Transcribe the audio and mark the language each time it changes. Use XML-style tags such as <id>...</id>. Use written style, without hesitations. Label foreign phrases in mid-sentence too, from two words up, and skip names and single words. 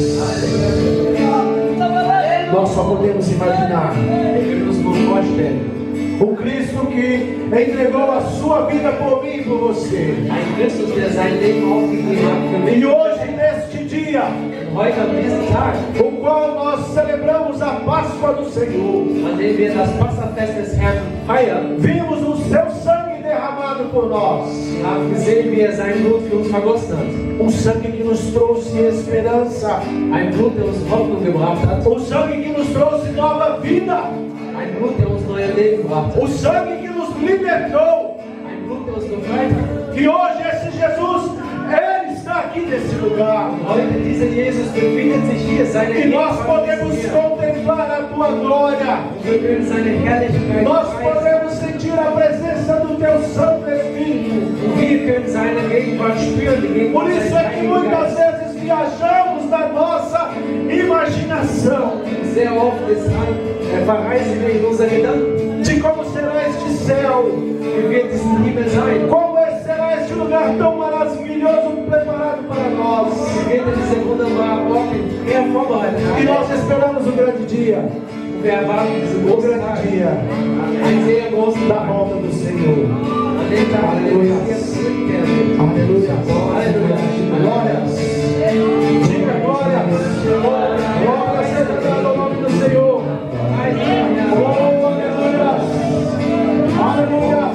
<pt>Nós só podemos imaginar</pt> <de>Wir müssen uns vorstellen,</de> <pt>entregou a sua vida por mim e por você.</pt> <de>Ein Christus, der sein Leben aufgegeben hat für mich.</de> <pt>E hoje, neste dia,</pt> <de>Heute an diesem Tag,</de> <pt>o qual nós celebramos a Páscoa do Senhor,</pt> <de>an dem wir das Passafest des Herrn feiern,</de> <pt>vimos o seu sangue derramado por nós.</pt> <de>haben gesehen, wie sein Blut für uns vergossen hat.</de> <pt>Sangue que nos trouxe esperança.</pt> <de>Ein Blut, der uns Hoffnung gebracht hat.</de> <pt>Sangue que nos trouxe nova vida.</pt> <de>Ein Blut, der uns neue Leben gebracht hat.</de> <pt>Sangue que nos libertou.</pt> <de>Ein Blut, der uns befreit hat.</de> <pt>Que hoje esse Jesus, Ele está aqui nesse lugar.</pt> <de>Heute dieser Jesus befindet sich hier, seine</de> <pt>E nós podemos contemplar a Tua glória.</pt> <de>Wir können seine Herrlichkeit</de> <pt>Nós</pt> <de>preisen.</de> <pt>podemos sentir a presença do Teu Santo Espírito.</pt> <de>Wir können seine Gegenwart spüren. Die</de> <pt>Por</pt> <de>Gegenwart</de> <pt>isso é que muitas vezes viajamos da nossa imaginação.</pt> <de>Sehr oft deshalb verreisen wir in unsere Gedanken.</de> <pt>De como será este céu.</pt> <de>Wie wird es im Himmel sein?</de> <pt>Como será este lugar tão maravilhoso preparado para nós.</pt> <de>Wie wird dieser wunderbare Ort vorbereitet?</de> <pt>E nós esperamos o grande dia.</pt> <de>Wir erwarten diesen</de> <pt>O</pt> <de>großen</de> <pt>grande</pt> <de>Tag.</de> <pt>dia</pt> <de>Ein sehr großen</de> <pt>da</pt> <de>Tag.</de> <pt>volta do Senhor.</pt> <de>An dem Tag, an dem wir zurückkehren.</de> <pt>Aleluia. Aleluia. Glórias. Diga glórias. Glória seja dada ao nome do Senhor. Oh, aleluia. Aleluia.</pt>